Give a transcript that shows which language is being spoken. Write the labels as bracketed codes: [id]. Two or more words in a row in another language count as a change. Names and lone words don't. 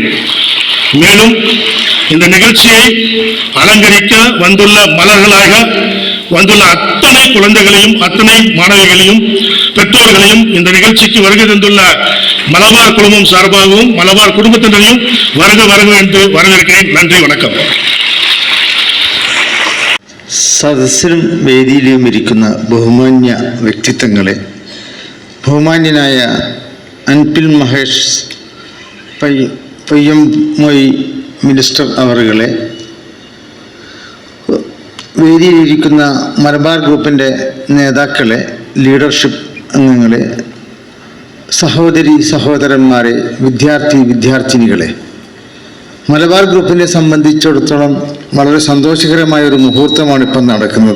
[ta] மேலும் இந்த நிகழ்ச்சியை அலங்கரிக்க வந்துள்ள மலர்களாக வந்துள்ள அத்தனை குழந்தைகளையும் அத்தனை மாணவிகளையும் பெற்றோர்களையும் இந்த நிகழ்ச்சிக்கு வருகை தந்துள்ள மலபார் குழுமம் சார்பாகவும் மலபார் குடும்பத்தினரையும் வருக என்று வரவேற்கிறேன். நன்றி, [ml] വണക്കം. സദസ്സിലും വേദിയിലും ഇരിക്കുന്ന ബഹുമാന്യ വ്യക്തിത്വങ്ങളെ, ബഹുമാന്യനായ അൻപിൽ മഹേഷ് പൊയ്യാമൊഴി മിനിസ്റ്റർ അവറുകളെ, വേദിയിലിരിക്കുന്ന മലബാർ ഗ്രൂപ്പിൻ്റെ നേതാക്കളെ, ലീഡർഷിപ്പ് അംഗങ്ങളെ, സഹോദരി സഹോദരന്മാരെ, വിദ്യാർത്ഥിനികളെ, മലബാർ ഗ്രൂപ്പിനെ സംബന്ധിച്ചിടത്തോളം വളരെ സന്തോഷകരമായ ഒരു മുഹൂർത്തമാണ് ഇപ്പം നടക്കുന്നത്.